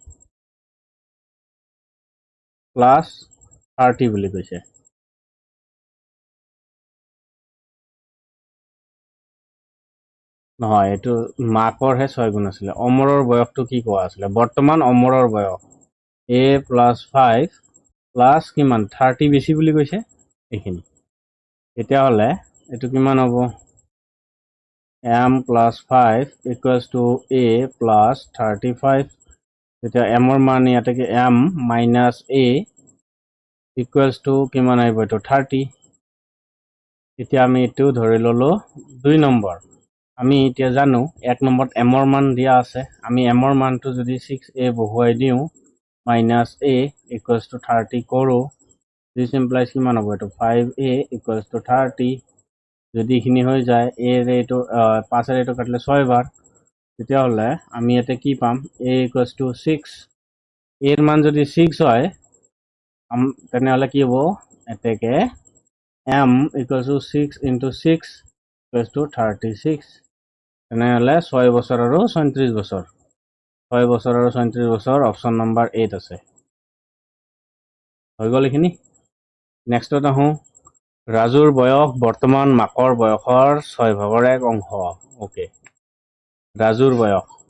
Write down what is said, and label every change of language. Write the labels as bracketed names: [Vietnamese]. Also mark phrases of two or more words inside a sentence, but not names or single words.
[English] plus 30 [Assamese] বুলি কৈছে নহয় এটো মাকৰ হে 6 গুণ আছিলে অমৰৰ বয়সটো কি কোৱা আছিলে বৰ্তমান অমৰৰ বয়স [English] a plus 5 plus [Assamese] কিমান 30 বেছি বুলি কৈছে এইখিনি এতিয়া হলে এটো কিমান হ'ব [English] m plus 5 equals to a plus 35 [Assamese] এতিয়া m ৰ মান ইয়াতে কি [English] m minus a equals to [Assamese] কিমান আহিব এটো 30 এতিয়া আমি এটো ধৰি ললো 2 নম্বৰ আমি এতিয়া জানো 1 নম্বৰত m ৰ মান দিয়া আছে আমি m ৰ মানটো যদি 6a বহুৱাই দিও [English] minus a equals [Assamese] to 30 কৰো [English] this implies [Assamese] কিমান হ'ব এটো [English] 5a equals to 30 [Assamese] যদি খিনি হৈ যায় a ৰে এটো 5 ৰে এটো কাটলে 6 বাৰ তেতিয়া হলে আমি এতে কি পাম [English] a equals to 6 [Assamese] এর মান যদি 6 হয় তেনেহলে কি হ'ব এতেকে [English] m equals to 6 into 6 equals to 36 [Assamese] তেনেহলে 6 বছৰ আৰু 37 বছৰ 6 বছৰ আৰু 37 বছৰ [English] option number [Assamese] 8 আছে হৈ গল এখিনি নেক্সটত আহো ৰাজুৰ বয়স বৰ্তমান মাকৰ বয়সৰ 6 ভাগৰ 1 অংশ ওকে ৰাজুৰ বয়স